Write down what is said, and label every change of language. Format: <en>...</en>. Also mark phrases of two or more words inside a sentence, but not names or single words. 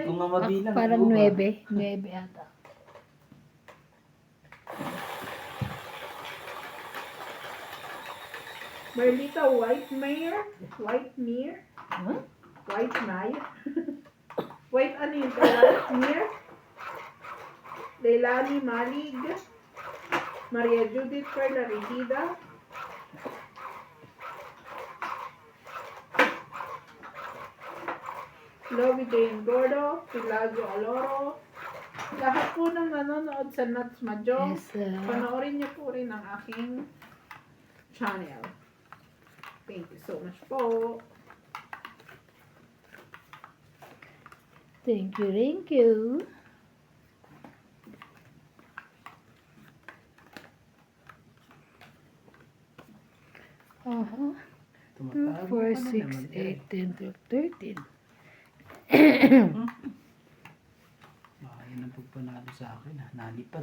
<tl>ko nga mabilang. Parang Ano ba? 9. 9 ata. Merlita Whitemire, Whitemire, Huh? Whitemire, White ano yun? Whitemire, Leilani Malig, Maria Judith Carla Regida, Lovey Jane Gordo, Pilagio Aloro, lahat po ng nanonood sa Nuts Majong, Yes. panoorin niyo po rin ang aking channel.</tl> <en>Thank you so much po. Thank you, thank you.</en> <tl>Uh-huh. 2, Tumatago 4, ka na 6, naman, 8, 10, 12, 13. Yan ang pagpanalo sa akin Nalipad</tl>